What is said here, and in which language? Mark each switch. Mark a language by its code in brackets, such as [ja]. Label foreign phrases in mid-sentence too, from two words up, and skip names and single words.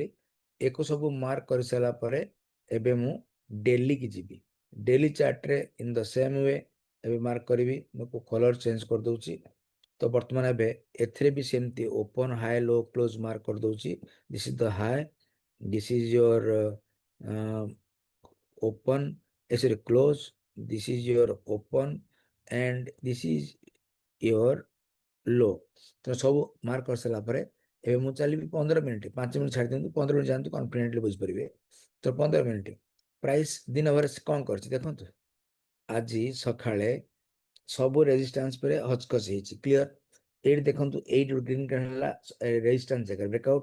[or] ଏକୁ ସବୁ ମାର୍କ କରିସାରିଲା ପରେ ଏବେ ମୁଁ ଡେଲି କି ଯିବି। ଡେଲି ଚାର୍ଟରେ [en] in the same way [or] ଏବେ ମାର୍କ କରିବି। ମୁଁ କଲର୍ ଚେଞ୍ଜ କରିଦେଉଛି। ତ ବର୍ତ୍ତମାନ ଏବେ ଏଥିରେ ବି ସେମିତି [en] open, high, low, close [or] ମାର୍କ କରିଦେଉଛି। [en] this is the high, this is your open, sorry, close, this is your open and this is your low। [or] ତ ସବୁ ମାର୍କ କରିସାରିଲା ପରେ ଏବେ ମୁଁ ଚାଲିବି 15 ମିନିଟ୍। 5 ମିନିଟ୍ ଛାଡ଼ି ଦିଅନ୍ତୁ, 15 ମିନିଟ୍ ଯାଆନ୍ତୁ, କନଫିଡେଣ୍ଟଲି ବୁଝିପାରିବେ। ତ 15 ମିନିଟ୍ ପ୍ରାଇସ୍ ଦିନ ଭରେ କ'ଣ କରିଛି ଦେଖନ୍ତୁ। ଆଜି ସକାଳେ ସବୁ ରେଜିଷ୍ଟାନ୍ସ ପରେ ହଚକଚ ହେଇଛି, କ୍ଲିୟର। ଏଇଠି ଦେଖନ୍ତୁ, ଏଇଠି [en] green candle [or] ହେଲା ରେଜିଷ୍ଟାନ୍ସ ଜାଗାରେ ବ୍ରେକଆଉଟ୍।